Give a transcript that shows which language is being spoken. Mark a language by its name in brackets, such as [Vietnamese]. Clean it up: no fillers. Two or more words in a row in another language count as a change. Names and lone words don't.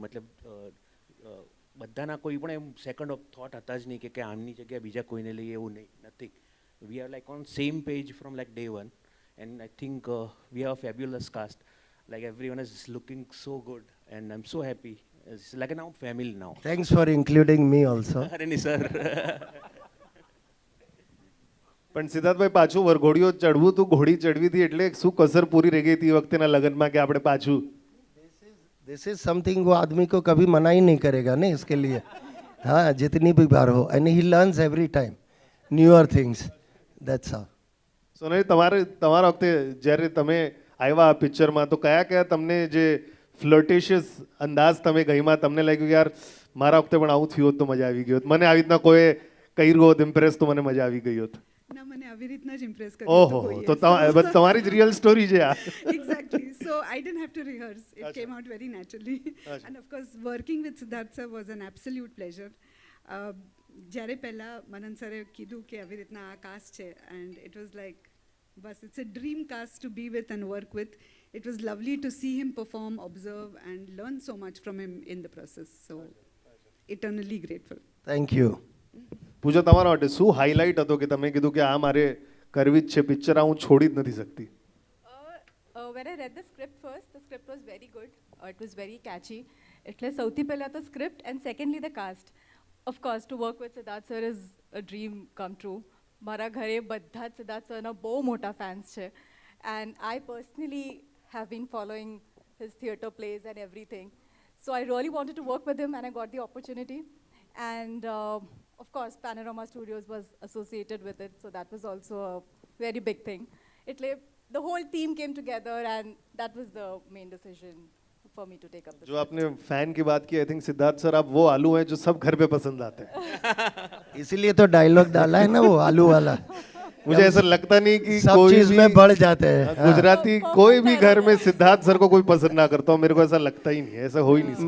[Gujarati] મતલબ બધાના કોઈ પણ એમ [English] second of thought [Gujarati] હતા જ નહીં કે આમની જગ્યાએ બીજા કોઈને લઈએ, એવું નહીં, નથિંગ. [English] We are like on same page from like day one. And I think we are fabulous cast. Like everyone is looking so good and I am so happy. It's like now family now. Thanks for including me also. [Gujarati] અરે નહીં સર. પણ સિદ્ધાર્થભાઈ, પાછું વરઘોડીઓ ચડવું તું, ઘોડી ચડવી હતી એટલે શું કસર પૂરી રહી ગઈ હતી વખતેના લગ્નમાં કે આપણે પાછું? [English] This is something [Hindi] वो आदमी को कभी मना ही नहीं करेगा ना इसके लिए. हाँ, जितनी भी बार हो, [English] and he learns every time newer things. That's all. [Gujarati] સોનલ, તમારા વખતે જ્યારે તમે આવ્યા આ પિક્ચરમાં, તો કયા કયા તમને જે ફ્લર્ટેશિયસ અંદાજ તમે ગઈમાં તમને લાગ્યું કે યાર મારા વખતે પણ આવું થયું હોત તો મજા આવી ગઈ હોત, મને આવી રીતના કોઈ કર્યું હોત ઇમ્પ્રેસ તો મને મજા આવી ગઈ હોત? ના, મને આવી રીતના જ ઇમ્પ્રેસ ઓહો, તો તમારી જ રિયલ સ્ટોરી છે આ. [English] Exactly. So I didn't have to rehearse. It came out very naturally. And of course working with Siddharth sir was an absolute pleasure. [Gujarati] જ્યારે પહેલાં મનન સરે કીધું કે આવી રીતના આ કાસ્ટ છે, [English] and it was like બસ it's a dream cast to be with and work with. It was lovely to see him perform, observe and learn so much from him in the process. So eternally grateful. Thank you. [Gujarati] પૂજા, તમારા માટે શું હાઇલાઇટ હતો કે તમે કીધું કે આ મારે કરવી જ છે પિક્ચર, આ હું છોડી જ નથી શકતી? [English] When I read the script first, the script was very good. It was very catchy. [Gujarati] એટલે સૌથી પહેલાં તો [English] script and secondly the cast. Of course, to work with Siddharth sir is a dream come true. [Gujarati] મારા ઘરે બધા જ સિદ્ધાર્થ સરના બહુ મોટા ફેન્સ છે. [English] And I personally have been following his theatre plays and everything. So I really wanted to work with him, and I got the opportunity. And of course, Panorama Studios was associated with it, so that was also a very big thing. The whole team came together, and that was the main decision for me to take up the जो script. [Hindi] आपने फैन की बात की, [English] I think [Hindi] सिद्धार्थ सर आप वो आलू हैं जो सब घर पे पसंद आते हैं. इसीलिए तो डायलॉग डाला है ना वो आलू वाला. मुझे ऐसा लगता नहीं कि सब कोई चीज भी में बढ़ जाते हैं. गुजराती कोई भी घर में सिद्धार्थ सर को कोई पसंद ना करता हो, मेरे को ऐसा लगता ही नहीं है, ऐसा हो ही नहीं सकता.